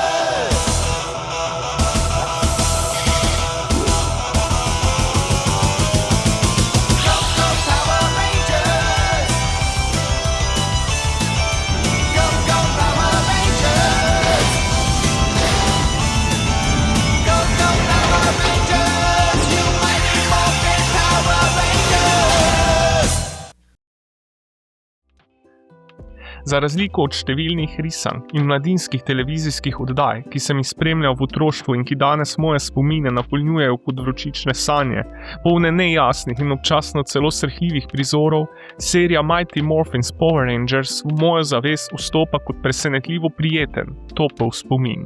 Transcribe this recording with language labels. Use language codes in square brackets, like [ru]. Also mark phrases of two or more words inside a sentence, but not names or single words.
[en] Go, go, Power Rangers! Go, go, Power Rangers! Go, go, Power Rangers! You mighty Morphin Power Rangers! [sl] Za razliko od številnih risank in mladinskih televizijskih oddaj, ki sem jih spremljal v otroštvu in ki danes moje spomine napolnjujejo kot vročične sanje, polne nejasnih in občasno celo srhljivih prizorov, serija Mighty Morphin Power Rangers v mojo zavest vstopa kot presenetljivo prijeten, topel spomin.